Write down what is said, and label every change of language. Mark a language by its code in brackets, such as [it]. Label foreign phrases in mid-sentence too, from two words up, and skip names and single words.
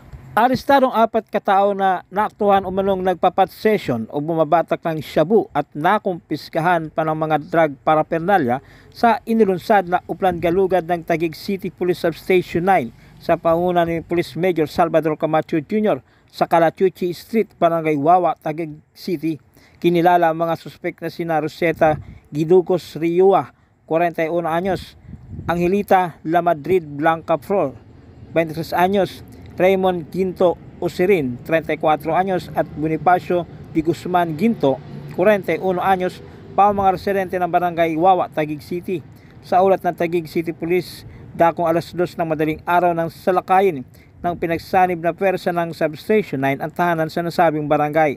[tl] Arestadong 4 katao na naaktuhan umanong nagpapat session o bumabatak ng shabu at nakumpiskahan pa ng mga [en] drug paraphernalia [tl] sa inilunsad na Uplan Galugad ng Taguig City Police Substation 9 sa panguna ni Police Major Salvador Camacho Jr. sa Calachuchi Street, Barangay Wawa, Taguig City. Kinilala ang mga suspek na sina Rosetta Gidugos Riua, 41 anyos, Angelita La Madrid Blanca Flor, 23 anyos, Raymond Ginto Usirin, 34 anyos at Bonifacio Di Guzman Ginto, 41 anyos, pa mga residente ng Barangay Wawa, Taguig City. Sa ulat ng Taguig City Police, dakong alas 2 ng madaling araw ng salakayin ng pinagsanib na pwersa ng Substation 9 ang tahanan sa nasabing barangay.